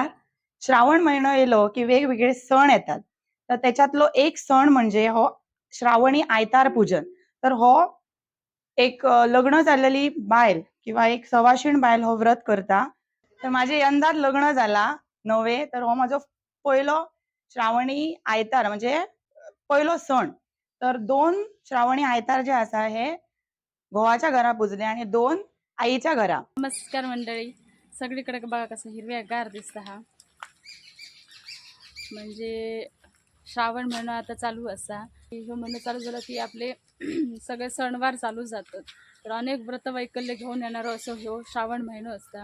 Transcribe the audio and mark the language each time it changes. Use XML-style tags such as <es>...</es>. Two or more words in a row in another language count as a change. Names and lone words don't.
<mr>श्रावण महिना येलो की वेगवेगळे सण येतात. तर त्याच्यातलो एक सण म्हणजे हो श्रावणी आयतार पूजन. तर हो एक लग्न झालेली बायल किंवा एक सवाशीण बायल हो व्रत करता. तर माझे यंदाच लग्न झाला नवे, तर हो माझो पहिलो श्रावणी आयतार म्हणजे पहिलो सण. तर 2 श्रावणी आयतार जे आसा हे घोवाच्या घरा पुजले आणि 2 आईच्या घरा. नमस्कार मंडळी. सगळीकडे बघा कसं हिरव्यागार दिसतं हा. म्हणजे श्रावण महिना आता चालू असा. ह्यो महिना चालू झाला की आपले सगळे सणवार चालू जातात. तर अनेक व्रत वैकल्य घेऊन येणारं असं ह्यो श्रावण महिनो असता.</mr>